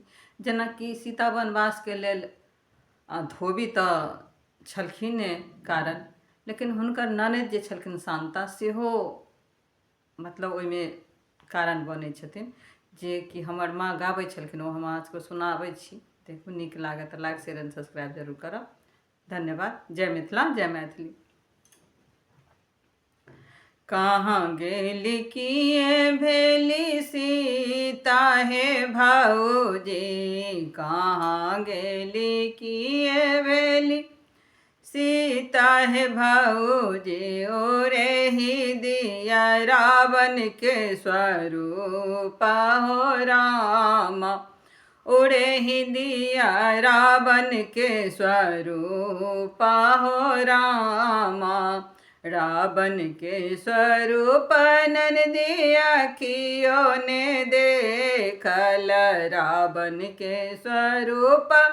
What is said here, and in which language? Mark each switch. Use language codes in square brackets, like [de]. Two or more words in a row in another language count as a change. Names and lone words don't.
[mai] जेनाकि सीता वनवासके लेल धोबी तऽ छलखिने कारण, लेकिन हुनकर ननद जे छलखिन शांता सेहो मतलब ओहिमे कारण बनै छथिन, जे कि हमर माँ गाबै छलखिन, ओ हम अहाँ सबके सुनाबै छी। देखू नीक लागत तऽ [en] like share and subscribe [mai] जरूर करब। धन्यवाद। जय मिथिला जय मैथिली। कहाँ गेली किए भेली सीता हे भाऊजी, कहाँ गेली किए भेली सीता हे भाऊजी, ओरे ही दिया रावण के स्वरूप हो रामा, उड़े ही दिया रावण के स्वरूप हो रामा, रावण के स्वरूप नंदी अखियों ने देखल, रावण के स्वरूप